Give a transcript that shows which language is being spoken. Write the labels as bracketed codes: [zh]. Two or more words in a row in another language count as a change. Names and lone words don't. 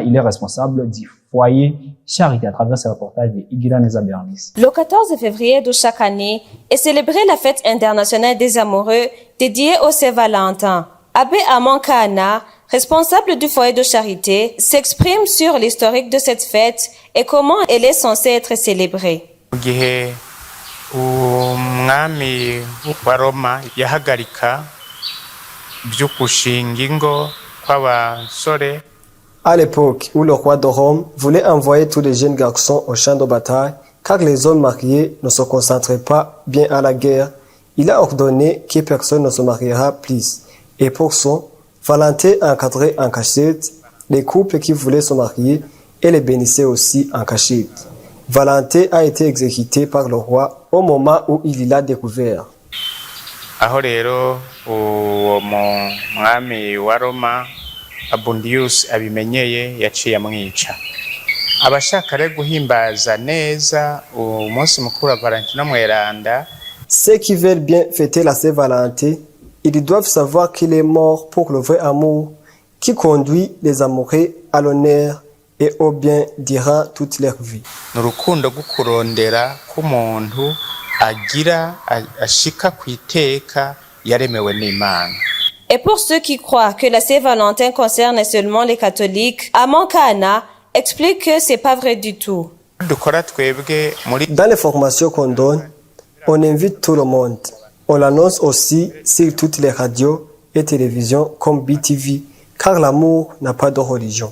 [fr] Il est responsable du foyer Charité à travers ce reportage de Igila Neza Bernis. Le 14 février de chaque année est célébrée la fête internationale des amoureux dédiée au Saint-Valentin. Abbé Amando Kana responsable du foyer de charité, s'exprime sur l'historique de cette fête et comment elle est censée être célébrée. [rn] Umwami wa Roma yahagarika byo kushinga ingo kw'abasore. [fr] À l'époque où le roi de Rome voulait envoyer tous les jeunes garçons au champ de bataille, car les hommes mariés ne se concentraient pas bien à la guerre, il a ordonné que personne ne se mariera plus. Et pour ça, Valentin encadrait en cachette les couples qui voulaient se marier et les bénissait aussi en cachette. Valentin a été exécuté par le roi au moment où il l'a découvert. [rn] Aho rero uwo mwami wa Roma Abundius abimenyeye yaciye amwica. Abashaka rero guhimbaza neza umunsi mukuru wa Valentino Mweranda. [fr] Ceux qui veulent bien fêter la Saint-Valentin, ils doivent savoir qu'il est mort pour le vrai amour qui conduit les amoureux à l'honneur et au bien durant toute leur vie. [rn] N'urukundo gukurondera k'umuntu agira ashika kwiteka yaremewe n'Imana. [fr] Et pour ceux qui croient que la Saint-Valentin concerne seulement les catholiques, Amankana explique que c'est pas vrai du tout. Dans les formations qu'on donne, on invite tout le monde. On l'annonce aussi sur toutes les radios et télévisions comme BTV, car l'amour n'a pas de religion.